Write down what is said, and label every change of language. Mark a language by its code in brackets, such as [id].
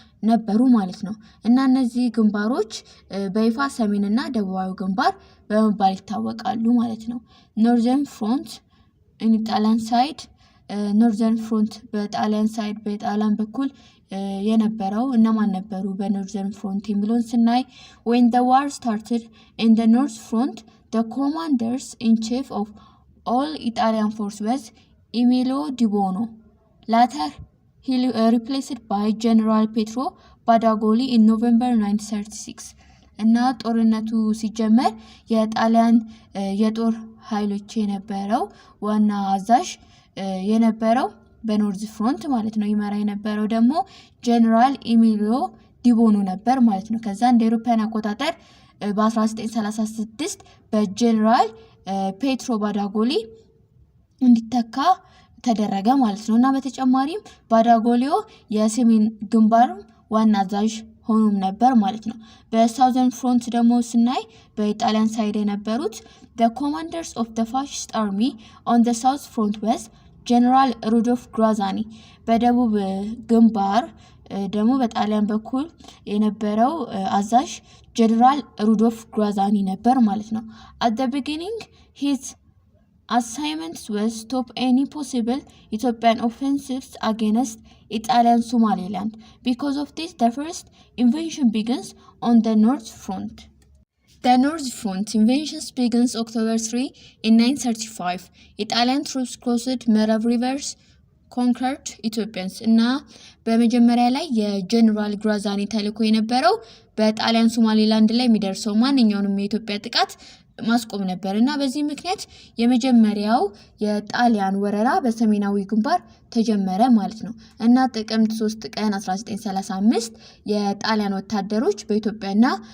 [am] ነበሩ ማለት ነው። እና እነዚህ ግንባሮች በይፋ ሰሜንና ደቡባዊ ግንባር በመባል ይታወቃሉ ማለት ነው። ኖርዘርን ፍሮንት in Italian side ኖርዘርን ፍሮንት በጣሊያን ሳይድ በጣሊያን በኩል የነበረው እነማን ነበሩ? በኖርዘርን ፍሮንት የሚለውን ስናይ [en] when the war started in the north front the commanders in chief of all Italian forces was Emilio Di Buono. Later he replaced by General Pietro Badoglio in November 936. [am] እና ጦርነቱ ሲጀመር የጣሊያን የጦር ኃይሎች የነበረው ዋና አዛዥ የነበረው በኖርዝ ፍሮንት ማለት ነው ይመራ የነበረው ደግሞ ጀነራል ኤሚሊዮ ዲቦኖ ነበር ማለት ነው። ከዛ እንደ አውሮፓውያን አቆጣጠር በ1936 በጀነራል ፔትሮ ባዳጎሊ እንዲተካ ተደረገ ማለት ነው። እና በተጨማሪም ባዳጎሊዮ የሰሜን ግንባር ዋና አዛዥ ሆኖም ነበር ማለት ነው። በሳውዘርን ፍሮንት ደግሞ ስናይ በኢጣሊያን ሳይድ የነበሩት [en] the commanders of the fascist army on the south front was [am] ጀነራል ሩዶልፍ ግራዛኒ። በደቡብ ግንባር ደግሞ በጣሊያን በኩል የነበረው አዛዥ ጀነራል ሩዶልፍ ግራዛኒ ነበር ማለት ነው። [en] at the beginning his assignments was stop any possible Ethiopian offensives against Italian Somaliland. Because of this, the first invasion begins on the North Front. The North Front invasion begins October 3 in 935. Italian troops crossed Merab rivers, conquered Ethiopians. [am] እና በመጀመሪያ ላይ የጀነራል ግራዛኒ ተልዕኮ የነበረው በጣሊያን ሶማሊላንድ ላይ የሚደርሰው ማንኛውንም የኢትዮጵያ ጥቃት ማስቆም ነበር እና በዚህ ምክንያት የመጀመሪያው የጣሊያን ወረራ በሰሜናዊ ግንባር ተጀመረ ማለት ነው። እና ጥቅምት 3 ቀን 1935 የጣሊያን ወታደሮች በኢትዮጵያና